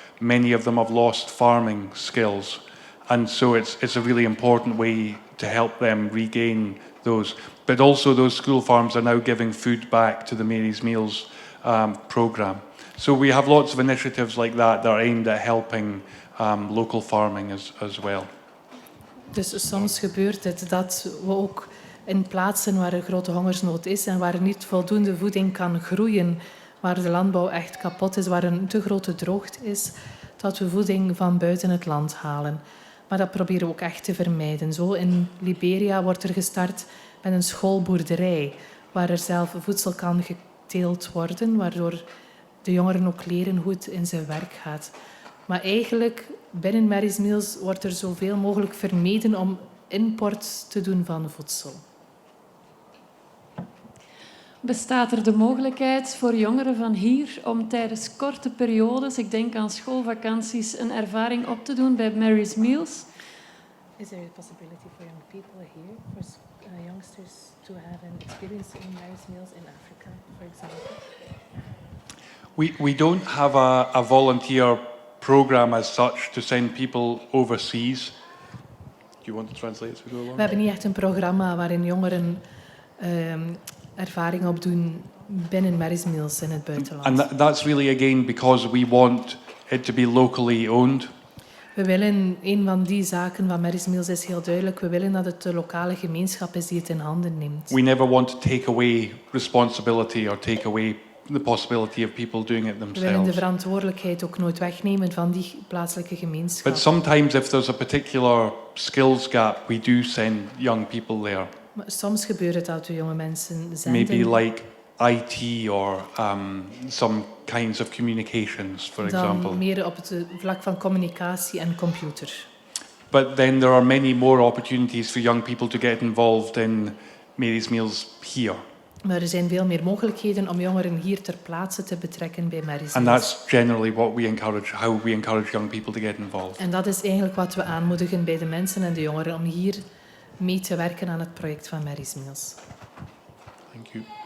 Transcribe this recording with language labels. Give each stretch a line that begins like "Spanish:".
English: Many of them have lost farming skills. And so it's a really important way to help them regain those. But also those school farms are now giving food back to the Mary's Meals program. So we have lots of initiatives like that are aimed at helping local farming as well.
Dutch: Dus soms gebeurt het dat we ook in plaatsen waar er grote hongersnood is en waar er niet voldoende voeding kan groeien, waar de landbouw echt kapot is, waar een te grote droogte is, dat we voeding van buiten het land halen. Maar dat proberen we ook echt te vermijden. Zo in Liberia wordt er gestart met een schoolboerderij, waar er zelf voedsel kan geteeld worden, waardoor de jongeren ook leren hoe het in zijn werk gaat. Maar eigenlijk, binnen Mary's Meals wordt er zoveel mogelijk vermeden om import te doen van voedsel. Bestaat er de mogelijkheid voor jongeren van hier om tijdens korte periodes, ik denk aan schoolvakanties, een ervaring op te doen bij Mary's Meals?
English: Is there a possibility for young people here, for youngsters to have an experience in Mary's Meals in Africa, for example? We don't have a volunteer program as such to send people overseas. Do you want to translate as we go along?
Dutch: We hebben niet echt een programma waarin jongeren ervaring opdoen binnen Mary's Meals in het buitenland.
English: And that's really again because we want it to be locally owned.
Dutch: We willen, een van die zaken van Mary's Meals is heel duidelijk, we willen dat het de lokale gemeenschap is die het in handen neemt.
English: We never want to take away responsibility or take away the possibility of people doing it themselves.
Dutch: We willen de verantwoordelijkheid ook nooit wegnemen van die plaatselijke gemeenschap.
English: But sometimes if there's a particular skills gap, we do send young people there.
Dutch: Maar soms gebeurt het dat we jonge mensen zenden.
English: Maybe like IT or some kinds of communications, for example.
Dutch: Dan meer op het vlak van communicatie en computer.
English: But then there are many more opportunities for young people to get involved in Mary's Meals here.
Dutch: Maar er zijn veel meer mogelijkheden om jongeren hier ter plaatse te betrekken bij Mary's
English: And Meals. that's generally what we encourage, how we encourage young people to get involved.
Dutch: En dat is eigenlijk wat we aanmoedigen bij de mensen en de jongeren om hier mee te werken aan het project van Mary's Meals.
English: Thank you.